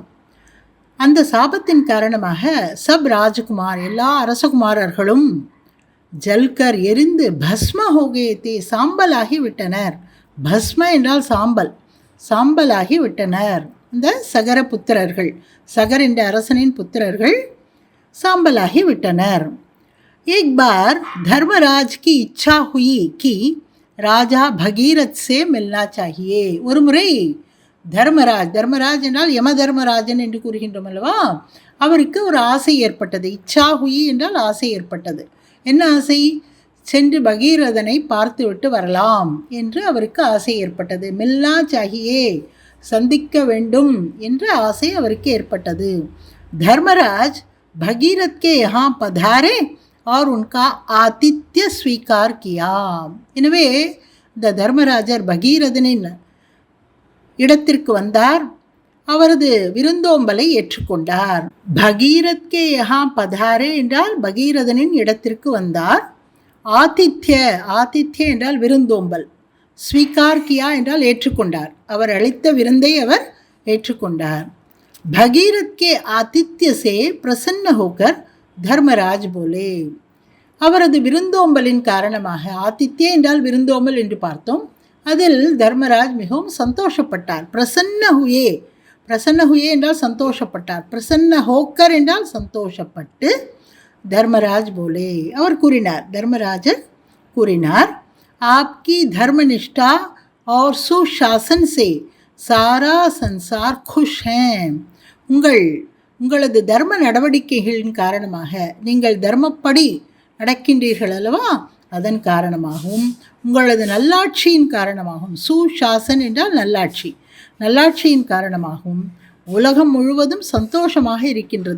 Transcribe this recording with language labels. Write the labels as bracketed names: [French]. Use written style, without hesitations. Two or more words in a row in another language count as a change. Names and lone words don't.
[Tamil] அந்த சாபத்தின் காரணமாக [Hindi] सब राजकुमार, [Tamil] எல்லா அரசகுமாரர்களும் ஜல்கர், எரிந்து, [Hindi] भस्म हो गए थे, [Tamil] சாம்பலாகி விட்டனர். பஸ்ம என்றால் சாம்பல், சாம்பலாகி விட்டனர். இந்த சகர புத்திரர்கள், சகர் என்ற அரசனின் புத்திரர்கள் சாம்பலாகி விட்டனர். [Hindi] एक बार धर्मराज की इच्छा हुई कि राजा भगीरथ से मिलना चाहिए. [Tamil] ஒரு முறை தர்மராஜ், தர்மராஜ் என்றால் யம தர்மராஜன் என்று கூறுகின்றோம் அல்லவா, அவருக்கு ஒரு ஆசை ஏற்பட்டது. [Hindi] इच्छा हुई [Tamil] என்றால் ஆசை ஏற்பட்டது. என்ன ஆசை? சென்று பகீரதனை பார்த்துவிட்டு வரலாம் என்று அவருக்கு ஆசை ஏற்பட்டது. [Hindi] मिलना चाहिए, [Tamil] சந்திக்க வேண்டும் என்ற ஆசை அவருக்கு ஏற்பட்டது. [Hindi] धर्मराज भगीरथ के यहाँ पधारे और उनका आतिथ्य स्वीकार किया. [Tamil] எனவே இந்த தர்மராஜர் பகீரதனின் இடத்திற்கு வந்தார். அவரது விருந்தோம்பலை ஏற்றுக்கொண்டார். [Hindi] भगीरथ के यहाँ पधारे [Tamil] என்றால் பகீரதனின் இடத்திற்கு வந்தார். ஆதித்ய, ஆதித்ய என்றால் விருந்தோம்பல். [Hindi] स्वीकार किया [Tamil] என்றால் ஏற்றுக்கொண்டார். அவர் அளித்த விருந்தை அவர் ஏற்றுக்கொண்டார். [Hindi] भगीरथ के आतिथ्य से प्रसन्न होकर धर्मराज बोले. [Tamil] அவரது விருந்தோம்பலின் காரணமாக, ஆதித்ய என்றால் விருந்தோம்பல் என்று பார்த்தோம், அதில் தர்மராஜ் மிகவும் சந்தோஷப்பட்டார். [Hindi] प्रसन्न हुए, प्रसन्न हुए [Tamil] என்றால் சந்தோஷப்பட்டார். [Hindi] प्रसन्न होकर [Tamil] என்றால் சந்தோஷப்பட்டு [Hindi] धर्मराज बोले [Tamil] அவர் கூறினார், தர்மராஜர் கூறினார், [Hindi] आपकी धर्मनिष्ठा और सुशासन से सारा संसार खुश हैं. [Tamil] உங்களது தர்ம நடவடிக்கைகளின் காரணமாக, நீங்கள் தர்மப்படி நடக்கின்றீர்கள் அல்லவா, அதன் காரணமாகவும் உங்களது நல்லாட்சியின் காரணமாகவும், சுஷாசன் என்றால் நல்லாட்சி, நல்லாட்சியின் காரணமாகவும் உலகம் முழுவதும் சந்தோஷமாக இருக்கின்றது.